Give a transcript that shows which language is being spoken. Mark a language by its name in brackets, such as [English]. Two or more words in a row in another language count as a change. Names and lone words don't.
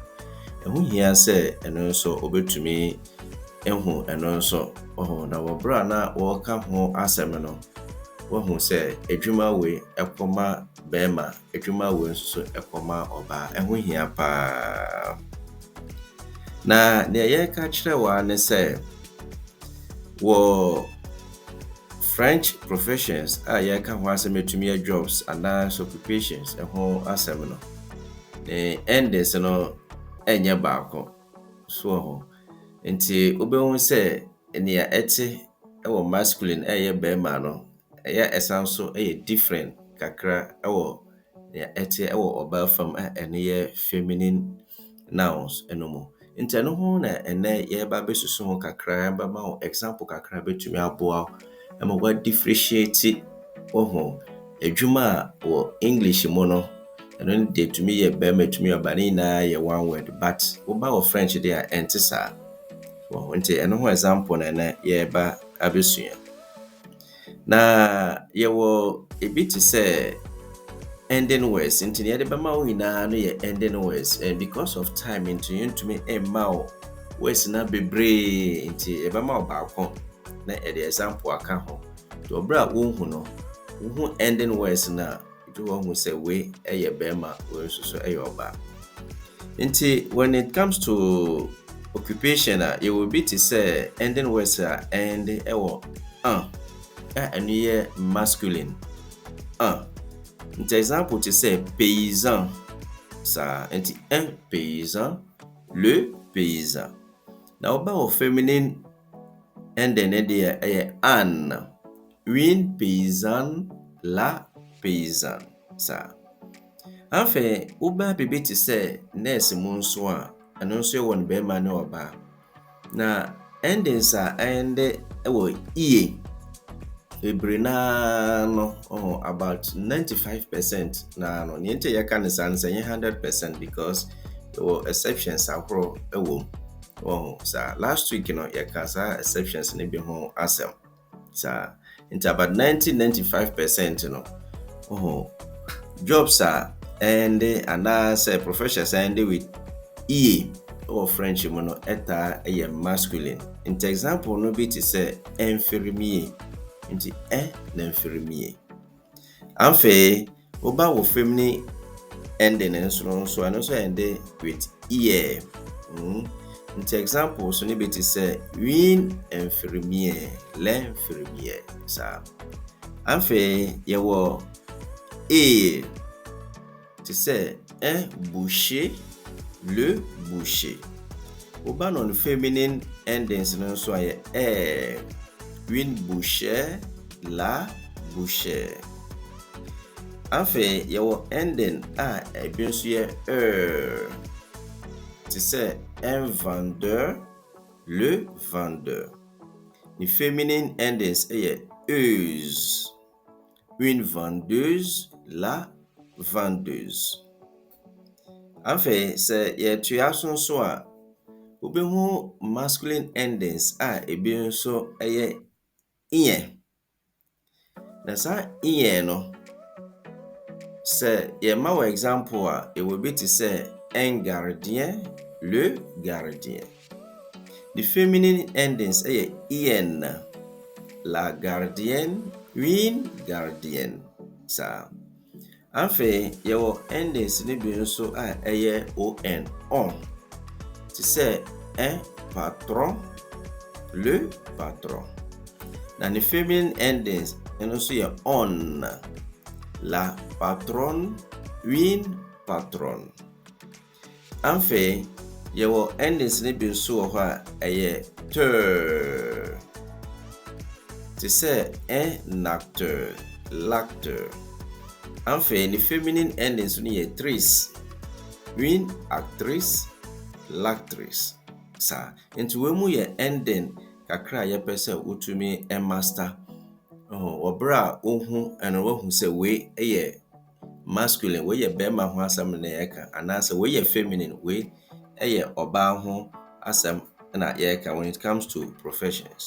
[Akan] Ɛho hia sɛ ɛno nso obetumi ɛho ɛno nso na wɔbra na wɔka ho asɛm no wɔhu sɛ adwuma wei ɛkɔma bɛrima, adwuma wei nso ɛkɔma ɔbaa. Ɛho hia paa. Na nea yɛka kyerɛ wɔ ne sɛ wɔ [English] French professions [Akan] yɛka ho asɛm etumi [English] jobs and occupations [Akan] ɛho asɛm no endings no ɛnyɛ baako so nti wobɛhu sɛ nea ɛte ɛwɔ masculine ɛyɛ bɛrima no ɛyɛ ɛsan so ɛyɛ different kakra ɛwɔ nea ɛte ɛwɔ ɔbaa fam ɛne yɛ [English] feminine nouns [Akan] ɛno mu. Nti ɛno ho na ɛnɛ yɛba bɛsusu ho kakra bɛma ho example kakra bɛtumi aboa ama [English] what differentiate [Akan] adwuma a wɔ English mu no ɛno de tumi yɛ bɛrima tumi ɔbaa ne nyinaa yɛ [English] one word but [Akan] woba wɔ French de a ɛnte saa. Nti ɛno ho example na ɛnɛ yɛba abɛsua. Na yɛwɔ ebi te sɛ [English] ending words. [Akan] Nti yɛde bɛma wo nyinaa no yɛ [English] ending words and because of time [Akan] nti yɛntumi ɛmma wo words na bebree nti yɛbɛma wo baako na ɛde example aka ho. To obra wohu no wohu [English] ending words [Akan] na to wohu sɛ we ɛyɛ bɛrima we nso so ɛyɛ ɔbaa. [English] Nti when it comes to occupation you will be to say ending words end [Akan] ɛwɔ ɛno yɛ [English] masculine. Nti example to say paysan. [Akan] Sa nti [French] un paysan, le paysan. [Akan] Na oba wɔ feminine ending ɛde ɛyɛ an. [French] Une paysanne, la paysanne. [Akan] Sa afei woba bebe te sɛ nurse mu nso a ɛno nso yɛ wɔ no bɛrima ne ɔbaa. Na endings ɛnde ɛwɔ ie bebree na no about 95% na no ne nti yɛka ne saa sɛ 100% [English] because there were exceptions [Akan] ahorow ɛwɔ mu. Sa last week no yɛka saa exceptions ne bi ho asɛm. Sa nti about 90-95% no [English] jobs and say professions and with ie or French [Akan] mu no ɛta ɛyɛ masculine. Nti example no bi te sɛ infirmier. Nti na infirmier. Afei woba wɔ feminine ending nso ɛno nso ɛnde with ie. Nti example so ne bi te sɛ [French] une infirmière, l'infirmière. [Akan] Sa afei yɛwɔ te sɛ [French] un boucher, le boucher. [Akan] Woba no [English] feminine endings [Akan] no nso ayɛ [French] une bouchère, la bouchère. [Akan] Afei yɛwɔ ending ebi nso yɛ te sɛ [French] un vendeur, le vendeur. [English] The feminine endings est euse. [French] Une vendeuse, la vendeuse. [Akan] Afei sɛ yɛtoa so nso a wobɛhu [English] masculine endings [Akan] a ebi nso ɛyɛ iyɛ. Na saa iyɛ no sɛ yɛma wɔ example a ɛwɔ bi te sɛ [French] un gardien, le gardien. [English] The feminine endings [French] ɛyɛ ien, la gardienne, une gardienne. [Akan] Saa. Afei yɛwɔ endings no bi nso a ɛyɛ on, te sɛ [French] un patron, le patron. [Akan] Na [English] the feminine endings [Akan] ɛno nso yɛ on, [French] la patronne, une patronne. [Akan] Afei yɛwɔ endings no bi nso wɔ hɔ a ɛyɛ teur, te sɛ [French] un acteur, l'acteur. [English] Afei the feminine endings [Akan] no yɛ [English] trice, [French] une actrice, l'actrice. [Akan] Saa. Nti wei mu yɛ ending kakra a yɛpɛ sɛ wotumi master. Wɔbrɛ a wohu ɛno wohu sɛ wei ɛyɛ masculine, wei yɛ bɛrima ho asɛm na yɛka, anaasɛ wei yɛ feminine, wei ɛyɛ ɔbaa ho asɛm na yɛka [English] when it comes to professions.